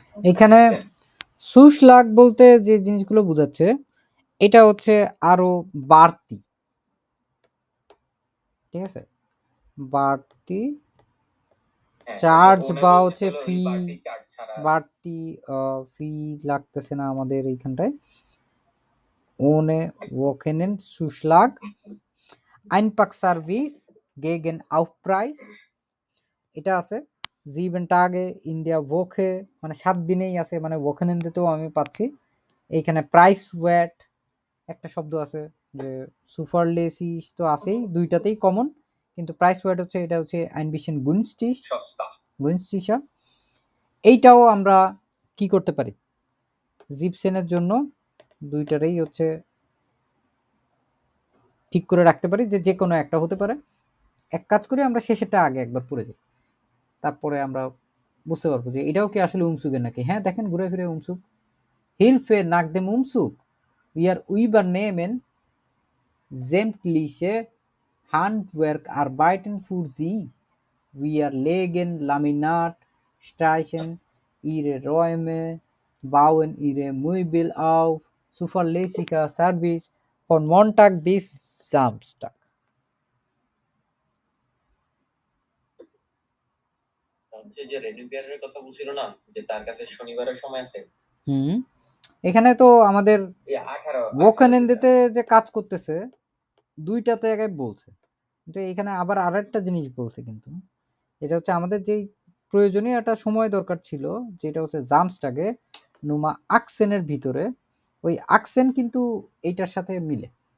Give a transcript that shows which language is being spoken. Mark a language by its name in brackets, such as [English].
[Bangla] এখানে সুশলাগ বলতে যে জিনিসগুলো বোঝাচ্ছে এটা হচ্ছে আরো বাড়তি, ঠিক আছে, বাড়তি চার্জ বা হচ্ছে ফি, বাড়তি ফি লাগতেছে না আমাদের এইখানটায়। [German] ohne Wochenendzuschlag, Einpackservice gegen Aufpreis, [Bangla] এটা আছে [German] 7 Tage in der Woche, [Bangla] মানে 7 দিনেই আছে, মানে Wochenendeতেও আমি পাচ্ছি। এইখানে প্রাইস ওয়েট একটা শব্দ আছে, যে সুপারলেসিস তো আছেই, দুইটাতেই কমন, কিন্তু প্রাইস ওয়েট হচ্ছে এটা হচ্ছে [German] ein bisschen günstig, [Bangla] সস্তা, [German] günstiger। [Bangla] এইটাও আমরা কি করতে পারি, জিপসেনের জন্য দুইটারই হচ্ছে ঠিক করে রাখতে পারি যে যে কোনো একটা হতে পারে। এক কাজ করি, আমরা শেষেরটা আগে একবার পড়ে যাই, তারপরে আমরা বুঝতে পারবো যে এটাও কি আসলে উমসুকের নাকি। হ্যাঁ দেখেন, ঘুরে ফিরে উমসুক। [German] Hilfe nach dem Umzug, wir übernehmen sämtliche Handwerkarbeiten für Sie, wir legen Laminat, streichen Ihre Räume, bauen Ihre Möbel auf, zuverlässiger Service von Montag bis Samstag. [Bangla] যে রেনুপিয়ারের কথা বলছিল না, যে তার কাছে শনিবারের সময় আছে। এখানে তো আমাদের ওকেনেন্দেতে যে কাজ করতেছে দুইটাতে জায়গায় বলছে, কিন্তু এখানে আবার আরেকটা জিনিস বলছে, কিন্তু এটা হচ্ছে আমাদের যেই প্রয়োজনীয় একটা সময় দরকার ছিল, যেটা হচ্ছে জামস্টাগে নুমা আকসেনের ভিতরে, ওই আকসেন কিন্তু এইটার সাথে মিলে।